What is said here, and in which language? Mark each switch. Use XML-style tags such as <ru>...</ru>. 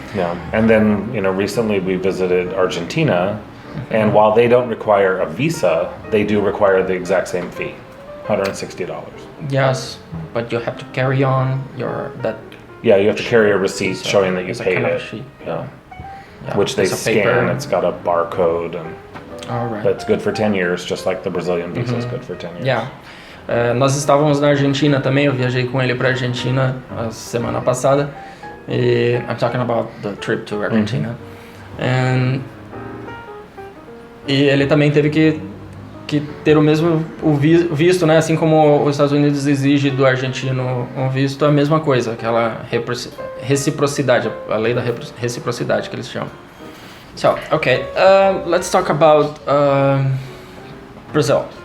<en>Yeah, and then recently we visited Argentina, and while they don't require a visa, they do require the exact same fee, $160. Yes, but you have to carry on that. Yeah, you have to carry a receipt showing that you paid it. Yeah. Which they scan. It's got a barcode, and that's good for 10 years, just like the Brazilian visa is good for 10 years. Yeah.</en> <pt>Nós estávamos na Argentina também. Eu viajei com ele para a Argentina a semana passada.</pt> <en>I'm talking about the trip to Argentina.</en> <pt>E ele também teve que ter o mesmo visto, né? Assim como os Estados Unidos exige do argentino um visto, a mesma coisa, aquela reciprocidade, a lei da reciprocidade que eles chamam.</pt> <en>So, okay, let's talk about Brazil.</en>